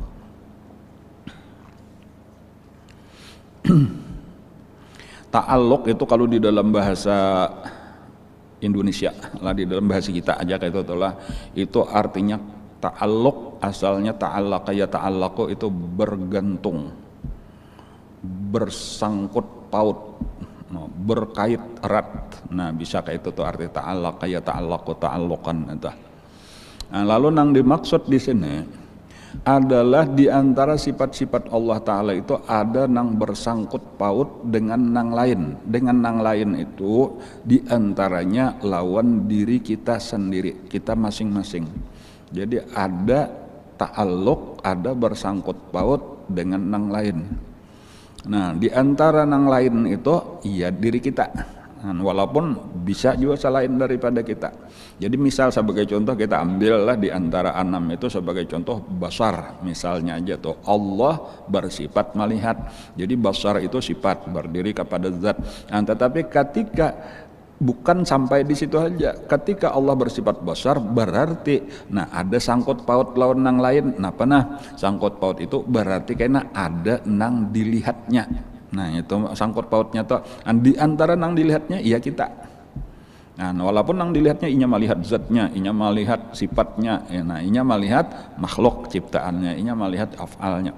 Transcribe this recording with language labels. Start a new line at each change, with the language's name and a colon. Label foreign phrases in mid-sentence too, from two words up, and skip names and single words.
Indonesian: Ta'alluq itu kalau di dalam bahasa Indonesia lah, di dalam bahasa kita aja kayak itu artinya ta'alluq asalnya
Arabic: ta'allaqa ya ta'allaqu
Indonesian: itu bergantung, bersangkut paut, berkait erat. Nah bisa kayak itu tuh arti
Arabic: ta'allaqa ya ta'allaqu ta'alluqan
Indonesian: itu. Nah, lalu yang dimaksud di sini adalah di antara sifat-sifat Allah Ta'ala itu ada nang bersangkut paut dengan nang lain. Dengan nang lain itu diantaranya lawan diri kita sendiri, kita masing-masing. Jadi ada ta'alluq, ada bersangkut paut dengan nang lain. Nah di antara nang lain itu iya diri kita. Nah, walaupun bisa juga selain daripada kita. Jadi misal sebagai contoh kita ambillah di antara anam itu sebagai contoh basar misalnya aja tuh Allah bersifat melihat. Jadi basar itu sifat berdiri kepada zat. Nah, tetapi ketika bukan sampai di situ aja. Ketika Allah bersifat basar berarti nah ada sangkut paut lawan nang lain. Nah pernah sangkut paut itu berarti karena ada nang dilihatnya. Nah itu sangkut pautnya tuh di antara nang dilihatnya iya kita. Nah walaupun nang dilihatnya inya melihat zatnya, inya melihat sifatnya, ya, nah inya melihat makhluk ciptaannya, inya melihat afalnya.